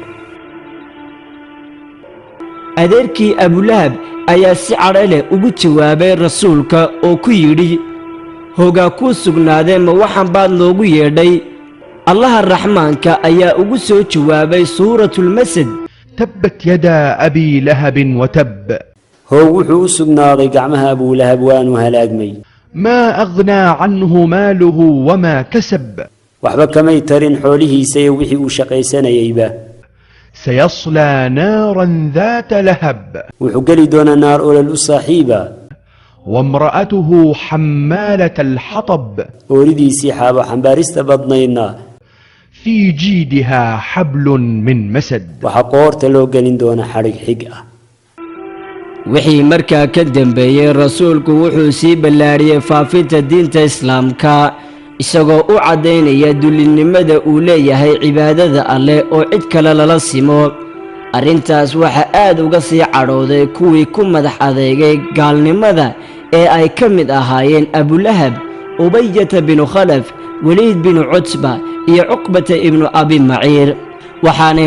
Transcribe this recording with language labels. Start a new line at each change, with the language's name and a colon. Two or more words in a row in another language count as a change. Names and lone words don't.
Somali: adeerkii abulahab ayaa si cadho leh ugu jawaabay rasuulka oo ku yidhi hoogaa kuu sugnaadee ma waxaan baad loogu yeedhay allaha raxmaanka ayaa ugu soo jawaabay suuratulmasad
Arabic: تبت يدا أبي لهب وتب
Somali: hoog wuxuu u sugnaaday gacmaha abulahab waanu halaagmay
Arabic: ما أغنى عنه ماله وما كسب
Somali: waxba kamay tarin xoolihiisa iyo wixii uu shaqaysanayayba
Arabic: سيصلى نارا ذات لهب
Somali: wuxuu geli doonaa naar olol u saaxiiba
Arabic: وامرأته حمالة الحطب
Somali: ooridiisii xaabo xambaarista badnaydna
Arabic: في جيدها حبل من مسد
Somali: waxaa qoorta loo gelin doona xadhig xig ah wixii markaa ka dambeeyey rasuulku wuxuu sii ballaadhiyey faafinta diinta islaamka isagoo u caddaynaya dullinnimada uu leeyahay cibaadada alleh oo cid kale lala simo arrintaas waxaa aad uga sii cadhooday kuwii ku madax adeegay gaalnimada ee ay ka mid ahaayeen abulahab ubayata binu khalaf weliid binu cutba iyo cuqbata ibnu abi maciir waxaanay